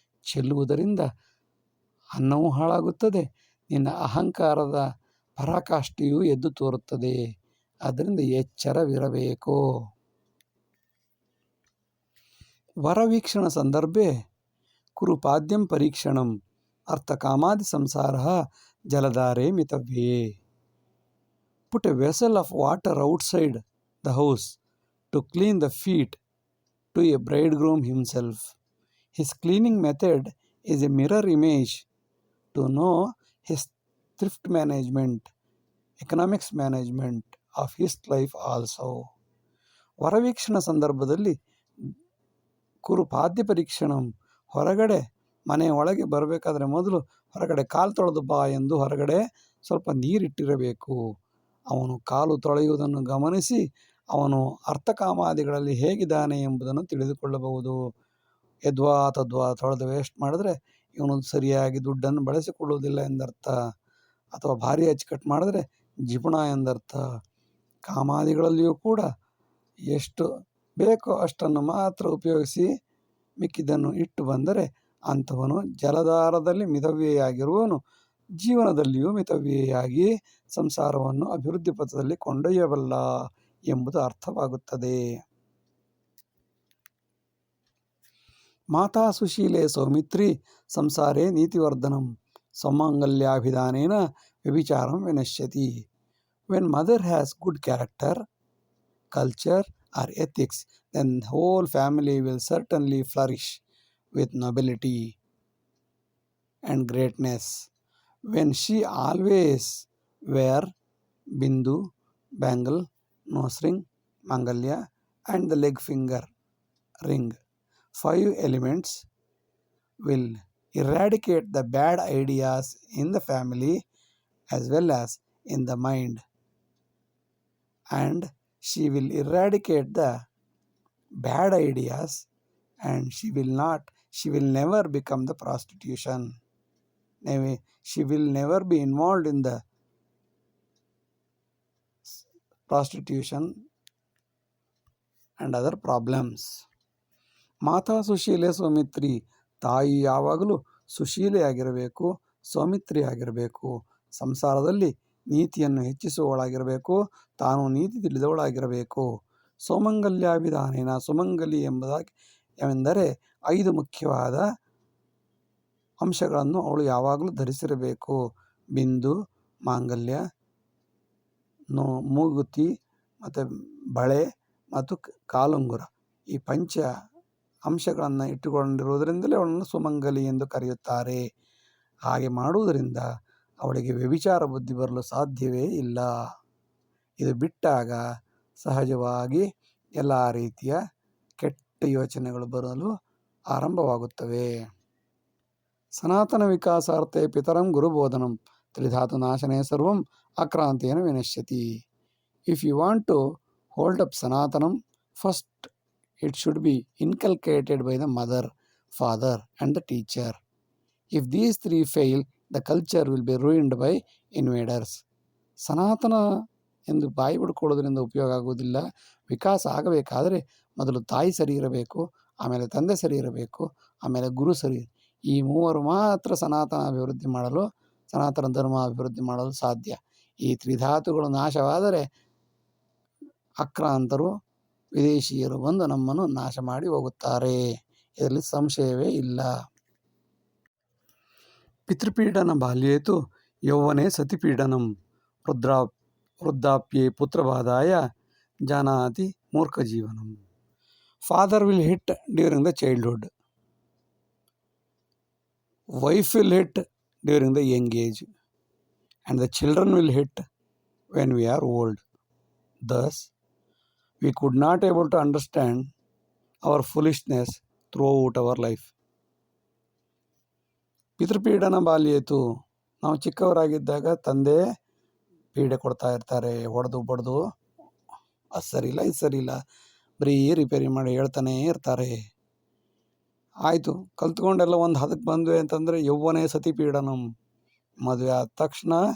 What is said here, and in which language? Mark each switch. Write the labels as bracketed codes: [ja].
[kn] ಚೆಲ್ಲುವುದರಿಂದ ಅನ್ನವೂ ಹಾಳಾಗುತ್ತದೆ, ನಿನ್ನ ಅಹಂಕಾರದ ಪರಾಕಾಷ್ಠೆಯೂ ಎದ್ದು ತೋರುತ್ತದೆ. ಆದ್ದರಿಂದ ಎಚ್ಚರವಿರಬೇಕು. [sa] ವರವೀಕ್ಷಣ ಸಂದರ್ಭೆ ಕುರುಪಾದ್ಯಂ ಪರೀಕ್ಷಣಂ ಅರ್ಥಕಾಮಾದಿ ಸಂಸಾರ ಜಲಧಾರೆ ಮಿತವ್ಯೇ. [en] Put a vessel of water outside the house to clean the feet to a bridegroom himself. His cleaning method is a mirror image to know his thrift management, economics management of his life also. [kn] ವರವೀಕ್ಷಣ ಸಂದರ್ಭದಲ್ಲಿ [sa] ಕುರುಪಾದ್ಯ ಪರೀಕ್ಷಣಂ, [kn] ಹೊರಗಡೆ ಮನೆಯ ಒಳಗೆ ಬರಬೇಕಾದ್ರೆ ಮೊದಲು ಹೊರಗಡೆ ಕಾಲು ತೊಳೆದು ಬಾ ಎಂದು ಹೊರಗಡೆ ಸ್ವಲ್ಪ ನೀರಿಟ್ಟಿರಬೇಕು. ಅವನು ಕಾಲು ತೊಳೆಯುವುದನ್ನು ಗಮನಿಸಿ ಅವನು ಅರ್ಥಕಾಮಾದಿಗಳಲ್ಲಿ ಹೇಗಿದ್ದಾನೆ ಎಂಬುದನ್ನು ತಿಳಿದುಕೊಳ್ಳಬಹುದು. ಯದ್ವಾ ತದ್ವಾ ತೊಳೆದು ವೇಸ್ಟ್ ಮಾಡಿದ್ರೆ ಇವನು ಸರಿಯಾಗಿ ದುಡ್ಡನ್ನು ಬಳಸಿಕೊಳ್ಳುವುದಿಲ್ಲ ಎಂದರ್ಥ, ಅಥವಾ ಭಾರಿ ಅಚ್ಚುಕಟ್ಟು ಮಾಡಿದ್ರೆ ಜಿಪುಣ ಎಂದರ್ಥ. ಕಾಮಾದಿಗಳಲ್ಲಿಯೂ ಕೂಡ ಎಷ್ಟು ಬೇಕೋ ಅಷ್ಟನ್ನು ಮಾತ್ರ ಉಪಯೋಗಿಸಿ ಮಿಕ್ಕಿದ್ದನ್ನು ಇಟ್ಟು ಬಂದರೆ ಅಂಥವನು ಜಲಧಾರದಲ್ಲಿ ಮಿತವ್ಯಯಾಗಿರುವವನು ಜೀವನದಲ್ಲಿಯೂ ಮಿತವ್ಯಯಾಗಿ ಸಂಸಾರವನ್ನು ಅಭಿವೃದ್ಧಿ ಪಥದಲ್ಲಿ ಕೊಂಡೊಯ್ಯಬಲ್ಲ ಎಂಬುದು ಅರ್ಥವಾಗುತ್ತದೆ. [sa] ಮಾತಾ ಸುಶೀಲೆ Saumitri ಸಂಸಾರೇ ನೀತಿವರ್ಧನಂ ಸೌಮಂಗಲ್ಯಾಭಿಧಾನೇನ ವ್ಯಭಿಚಾರಂ ವಿನಶ್ಯತಿ. [en] When mother has good character, culture or ethics, then the whole family will certainly flourish with nobility and greatness. When she always wear bindu, bangle, nose ring, mangalya and the leg finger ring, 5 elements will eradicate the bad ideas in the family as well as in the mind, and she will eradicate the bad ideas and she will never become the prostitution. She will never be involved in the prostitution and other problems. [sa] ಮಾತಾ ಸುಶೀಲೆ ಸೌಮಿತ್ರಿ, [kn] ತಾಯಿ ಯಾವಾಗಲೂ ಸುಶೀಲೆಯಾಗಿರಬೇಕು, ಸೌಮಿತ್ರಿಯಾಗಿರಬೇಕು. ಸಂಸಾರದಲ್ಲಿ ನೀತಿಯನ್ನು ಹೆಚ್ಚಿಸುವವಳಾಗಿರಬೇಕು, ತಾನು ನೀತಿ ತಿಳಿದವಳಾಗಿರಬೇಕು. ಸೌಮಂಗಲ್ಯಾಭಿಧಾನೇನ, ಸುಮಂಗಲಿ ಎಂದರೆ 5 ಮುಖ್ಯವಾದ ಅಂಶಗಳನ್ನು ಅವಳು ಯಾವಾಗಲೂ ಧರಿಸಿರಬೇಕು. ಬಿಂದು, ಮಾಂಗಲ್ಯ, ಮೂಗುತಿ ಮತ್ತು ಬಳೆ ಮತ್ತು ಕಾಲುಂಗುರ, ಈ ಪಂಚ ಅಂಶಗಳನ್ನು ಇಟ್ಟುಕೊಂಡಿರುವುದರಿಂದಲೇ ಅವಳನ್ನು ಸುಮಂಗಲಿ ಎಂದು ಕರೆಯುತ್ತಾರೆ. ಹಾಗೆ ಮಾಡುವುದರಿಂದ ಅವಳಿಗೆ ವ್ಯಭಿಚಾರ ಬುದ್ಧಿ ಬರಲು ಸಾಧ್ಯವೇ ಇಲ್ಲ. ಇದು ಬಿಟ್ಟಾಗ ಸಹಜವಾಗಿ ಎಲ್ಲ ರೀತಿಯ ಕೆಟ್ಟ ಯೋಚನೆಗಳು ಬರಲು ಆರಂಭವಾಗುತ್ತವೆ. [sa] ಸನಾತನ ವಿಕಾಸಾರ್ಥೆ ಪಿತರಂ ಗುರುಬೋಧನಂ ತ್ರಿಧಾತು ನಾಶನೇ ಸರ್ವಂ ಆಕ್ರಾಂತೇನ ವಿನಶ್ಯತಿ. [en] If you want to hold up Sanatanam, first it should be inculcated by the mother, father and the teacher. If these 3 fail, the culture will be ruined by invaders. [kn] ಸನಾತನ ಎಂದು ಬಾಯಿ ಬಿಡ್ಕೊಳ್ಳೋದ್ರಿಂದ ಉಪಯೋಗ ಆಗುವುದಿಲ್ಲ. ವಿಕಾಸ ಆಗಬೇಕಾದರೆ ಮೊದಲು ತಾಯಿ ಸರಿ ಇರಬೇಕು, ಆಮೇಲೆ ತಂದೆ ಸರಿ ಇರಬೇಕು, ಆಮೇಲೆ ಗುರು ಸರಿ. ಈ 3 ಮಾತ್ರ ಸನಾತನ ಧರ್ಮ ಅಭಿವೃದ್ಧಿ ಮಾಡಲು ಸಾಧ್ಯ. ಈ ತ್ರಿಧಾತುಗಳು ನಾಶವಾದರೆ ಆಕ್ರಾಂತರು, ವಿದೇಶೀಯರು ಬಂದು ನಮ್ಮನ್ನು ನಾಶ ಮಾಡಿ ಹೋಗುತ್ತಾರೆ, ಇದರಲ್ಲಿ ಸಂಶಯವೇ ಇಲ್ಲ. [sa] ಪಿತೃಪೀಡನ ಬಾಲ್ಯೇತು ಯೌವನೆ ಸತಿಪೀಡನಂ ವೃದ್ಧಾಪ್ಯೆ ಪುತ್ರಬಾಧಾಯ ಜಾನಾತಿ ಮೂರ್ಖಜೀವನಂ. [en] Father will hit during the childhood, wife will hit during the young age, and the children will hit when we are old. Thus, we could not able to understand our foolishness throughout our life. [sa] ಪಿತೃಪೀಡನ ಬಾಲ್ಯೇತು, [kn] ನಾವು ಚಿಕ್ಕವರಾಗಿದ್ದಾಗ ತಂದೆ ಪೀಡೆ ಕೊಡ್ತಾ ಇರ್ತಾರೆ, ಹೊಡೆದು ಬಡ್ದು, ಅದು ಸರಿಯಿಲ್ಲ ಇದು ಸರಿಯಿಲ್ಲ ಬರೀ ರಿಪೇರಿ ಮಾಡಿ ಹೇಳ್ತಾನೇ ಇರ್ತಾರೆ. ಆಯಿತು, ಕಲ್ತ್ಕೊಂಡೆಲ್ಲ ಒಂದು ಹದಕ್ಕೆ ಬಂದ್ವಿ ಅಂತಂದರೆ [sa] ಯೌವನೇ ಸತಿಪೀಡನಂ, [kn] ಮದುವೆ ಆದ ತಕ್ಷಣ